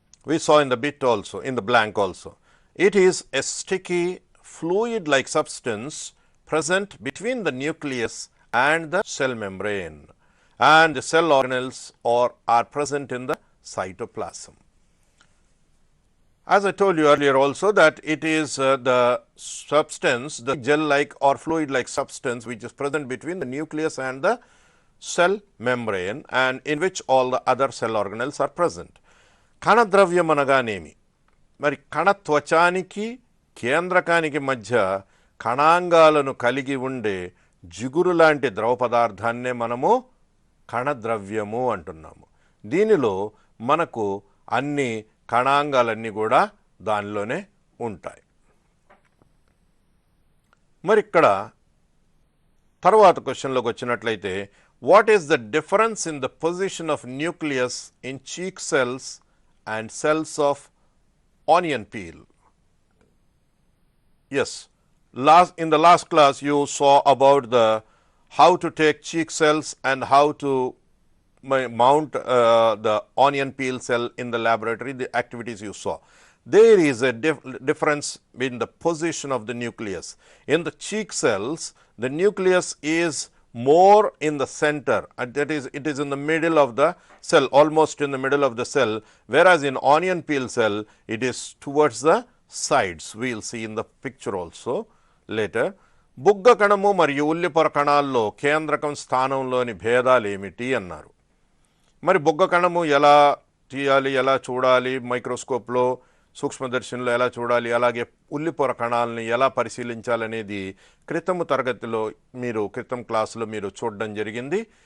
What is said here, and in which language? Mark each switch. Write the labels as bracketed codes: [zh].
[en] We saw in the bit also, in the blank also. It is a sticky fluid-like substance present between the nucleus and the cell membrane, and the cell organelles are present in the cytoplasm. As I told you earlier also that it is the substance, the gel-like or fluid-like substance which is present between the nucleus and the cell membrane, and in which all the other cell organelles are present. [te] కణద్రవ్యం అనగానేమి? మరి కణత్వచానికి కేంద్రకానికి మధ్య కణాంగాలను కలిగి ఉండే జిగురు లాంటి ద్రవ పదార్థాన్నే మనము కణద్రవ్యము అంటున్నాము. దీనిలో మనకు అన్ని కణాంగాలన్నీ కూడా దానిలోనే ఉంటాయి. మరి ఇక్కడ తర్వాత క్వశ్చన్లోకి వచ్చినట్లయితే, [en] What is the difference in the position of nucleus in cheek cells and cells of onion peel? Yes, in the last class you saw about the how to take cheek cells and how to mount the onion peel cell in the laboratory, the activities you saw. There is a difference in the position of the nucleus. In the cheek cells, the nucleus is more in the center, and that is, it is in the middle of the cell, almost in the middle of the cell, whereas in onion peel cell, it is towards the sides. We will see in the picture also later. [te] బుగ్గ కణము మరియు ఉల్లిపొర కణాల్లో కేంద్రకం స్థానంలోని భేదాలు ఏమిటి అన్నారు. మరి బుగ్గ కణము ఎలా తీయాలి, ఎలా చూడాలి, మైక్రోస్కోప్లో సూక్ష్మదర్శినిలో ఎలా చూడాలి, అలాగే ఉల్లిపొర కణాలని ఎలా పరిశీలించాలనేది క్రితము తరగతిలో క్రితం క్లాసులో మీరు చూడడం జరిగింది.